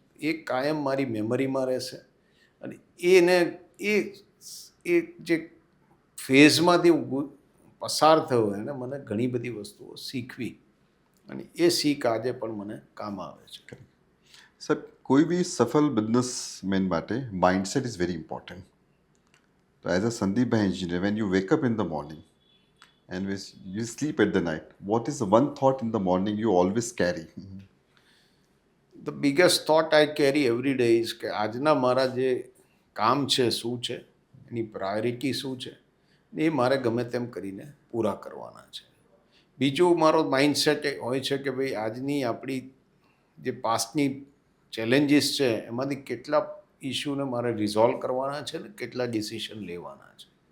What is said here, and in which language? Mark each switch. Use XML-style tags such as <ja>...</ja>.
<gu>એ કાયમ મારી મેમરીમાં રહેશે. અને એ જે ફેઝમાંથી હું પસાર થયો એને મને ઘણી બધી વસ્તુઓ શીખવી અને એ શીખ આજે પણ મને કામ આવે છે. સર, કોઈ બી સફળ બિઝનેસમેન માટે માઇન્ડસેટ</gu> <en>Is very important. તો as a સંદીપભાઈ engineer, when you wake up in the morning and you sleep at the night, what is the one thought in the morning you always carry? The biggest thought I carry every day is</en> <gu>કે આજના મારા જે કામ છે શું છે, એની priority શું છે, એ મારે ગમે તેમ કરીને પૂરા કરવાના છે. બીજું મારો માઇન્ડસેટ હોય છે કે ભાઈ આજની આપણી જે પાસ્ટની ચેલેન્જીસ છે એમાંથી કેટલા ઇસ્યુને મારે રિઝોલ્વ કરવાના છે ને કેટલા ડિસિશન લેવાના છે.</gu>